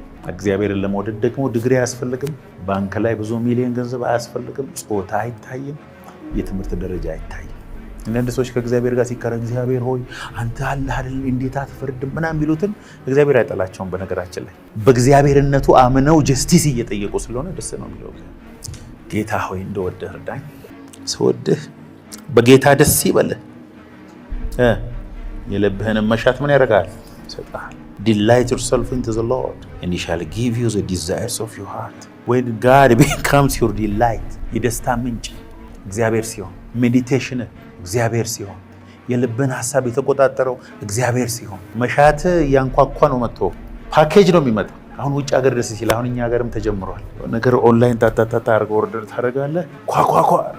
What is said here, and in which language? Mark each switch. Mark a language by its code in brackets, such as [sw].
[am] እግዚአብሔርን ለመውደድ ደግሞ ዲግሪ አያስፈልግም። ባንክ ላይ ብዙ ሚሊዮን ገንዘብ አያስፈልግም። ጾታ አይታይም። የትምህርት ደረጃ አይታይም። አንዳንድ ሰዎች ከእግዚአብሔር ጋር ሲከራ እግዚአብሔር ሆይ አንተ አለህ አይደል እንዴት አትፈርድም ምናምን ቢሉትን እግዚአብሔር አይጠላቸውም። በነገራችን ላይ በእግዚአብሔርነቱ አምነው ጀስቲስ እየጠየቁ ስለሆነ ደስ ነው የሚለው። ጌታ ሆይ እንደወደህ እርዳኝ። ስወድህ በጌታ ደስ ይበልህ። የልብህንም መሻት ምን ያደርጋል? ይሰጥሃል። [en] Delight yourself into the Lord and he shall give you the desires of your heart። when God becomes your delight [am] የደስታ ምንጭ እግዚአብሔር ሲሆን ሜዲቴሽን እግዚአብሔር ሲሆን የልብን ሐሳብ የተቆጣጠረው እግዚአብሔር ሲሆን መሻት ያንኳኳ ነው መጥቶ ፓኬጅ ነው የሚመጣው። አሁን ውጭ ሀገር ደስ ሲል አሁን እኛ ሀገርም ተጀምሯል። ነገር ኦንላይን ታታታ አድርገው ኦርደር ታደርጋለህ ኳኳኳ